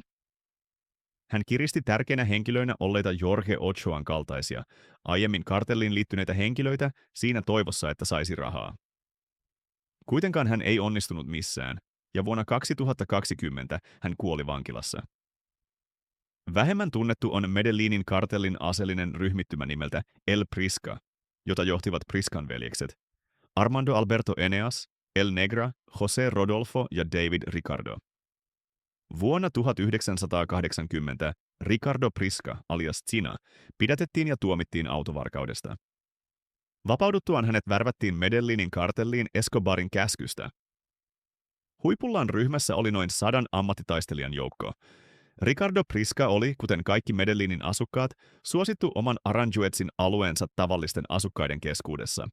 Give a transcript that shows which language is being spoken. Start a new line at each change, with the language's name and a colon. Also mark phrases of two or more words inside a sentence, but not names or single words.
Finnish: Hän kiristi tärkeinä henkilöinä olleita Jorge Ochoan kaltaisia, aiemmin kartelliin liittyneitä henkilöitä siinä toivossa, että saisi rahaa. Kuitenkaan hän ei onnistunut missään, ja vuonna 2020 hän kuoli vankilassa. Vähemmän tunnettu on Medellinin kartellin aseellinen ryhmittymä nimeltä El Prisca, jota johtivat Priscan veljekset, Armando Alberto Eneas, El Negra, José Rodolfo ja David Ricardo. Vuonna 1980 Ricardo Prisca alias China pidätettiin ja tuomittiin autovarkaudesta. Vapauduttuaan hänet värvättiin Medellinin kartelliin Escobarin käskystä. Huipullaan ryhmässä oli noin 100 ammattitaistelijan joukko. Ricardo Prisca oli, kuten kaikki Medellinin asukkaat, suosittu oman Aranjuezin alueensa tavallisten asukkaiden keskuudessa.